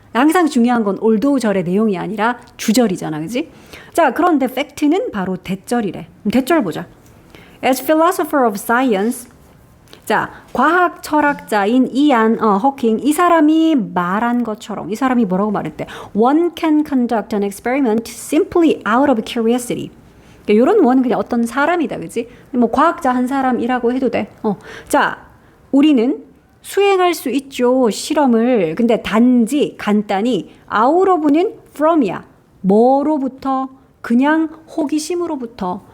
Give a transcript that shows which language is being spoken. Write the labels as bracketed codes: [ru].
[ko] 항상 중요한 건 although 절의 내용이 아니라 주절이잖아, 그지? 자, 그런데 팩트는 바로 대절이래. 대절 보자. [en] As philosopher of science, [ko] 자, 과학 철학자인 이안 호킹, 이 사람이 말한 것처럼, 이 사람이 뭐라고 말했대? [en] One can conduct an experiment simply out of curiosity. [ko] 그러니까 이런 원은 그냥 어떤 사람이다, 그지? 뭐 과학자 한 사람이라고 해도 돼. 자, 우리는 수행할 수 있죠, 실험을. 근데 단지 간단히 out of는 from이야. 뭐로부터? 그냥 호기심으로부터.